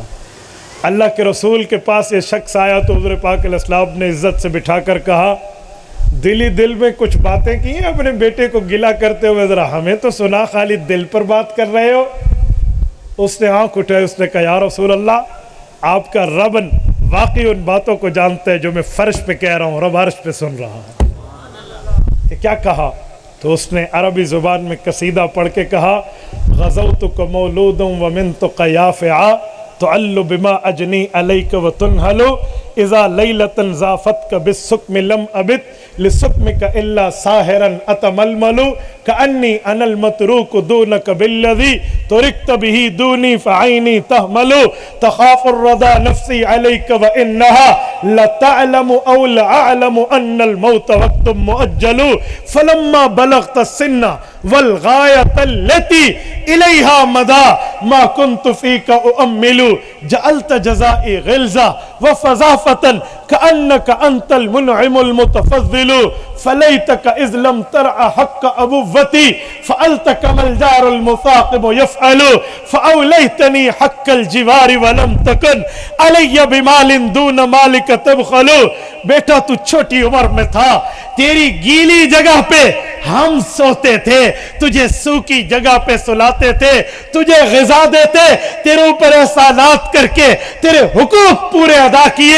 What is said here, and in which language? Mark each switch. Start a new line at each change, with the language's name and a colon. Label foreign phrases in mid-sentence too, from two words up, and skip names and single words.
Hindi: अल्लाह के रसूल के पास ये शख्स आया तो हुज़ूर पाक अलैहिस्सलाम ने इज्जत से बिठाकर कहा दिली दिल में कुछ बातें की हैं अपने बेटे को गिला करते हुए, ज़रा हमें तो सुना खाली दिल पर बात कर रहे हो। उसने आँख उठाई, उसने कहा या रसूल अल्लाह आपका रब वाकई उन बातों को जानता है जो मैं फर्श पे कह रहा हूँ, रब अर्श पे सुन रहा है। ये क्या कहा? तो उसने अरबी ज़ुबान में कसीदा पढ़ के कहा
Arabic: غذوتك مولودا ومنتك يافعا تعل بما أجني عليك وتنهل إذا ليلة ضافتك بالسقم لم أبت لسقمك إلا ساهرا أتململ كأني أنا المطروق دونك بالذي طرقت به دوني فعيني تهمل تخاف الردى نفسي عليك وإنها لتعلم أو لأعلم أن الموت وقت مؤجل فلما بلغت سنا والغاية التي إليها مدى ما كنت فيك أؤمل جعلت جزائي غلظة وفظاظة كأنك أنت المنعم المتفضل فليتك إذ لم ترع حق أبوتي فعلت كما الجار المصاقب يفعل فأوليتني حق الجوار ولم تكن علي بمال دون مالك تبخل.
Hindi: बेटा तू छोटी उम्र में था, तेरी गीली जगह पे हम सोते थे, तुझे सूखी जगह पे सुलाते थे, तुझे ग़िज़ा देते, तेरे ऊपर एहसानात करके तेरे हुकूक पूरे अदा किए।